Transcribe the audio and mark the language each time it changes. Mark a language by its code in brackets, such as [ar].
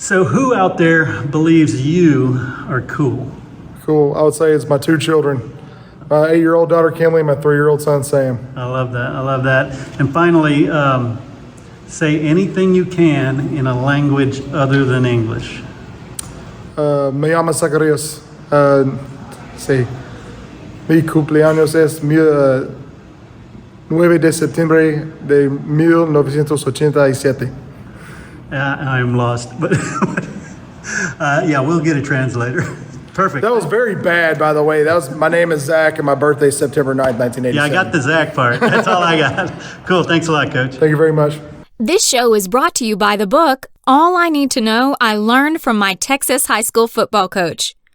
[en] So who out there believes you are cool? Cool. I would say it's my 2 children. My 8-year-old daughter, Kinley, my 3-year-old son, Sam. I love that. I love that. And finally, say anything you can in a language other than English. [es] Me llamo Zacarias. Sí. Mi cumpleaños es 9 de septiembre de 1987. [en] I'm lost, but yeah, we'll get a translator. Perfect. That was very bad, by the way. My name is Zach, and my birthday is September 9th, 1987. Yeah, I got the Zach part. That's all I got. Cool. Thanks a lot, Coach. Thank you very much. This show is brought to you by the book, All I Need to Know I Learned from My Texas High School Football Coach.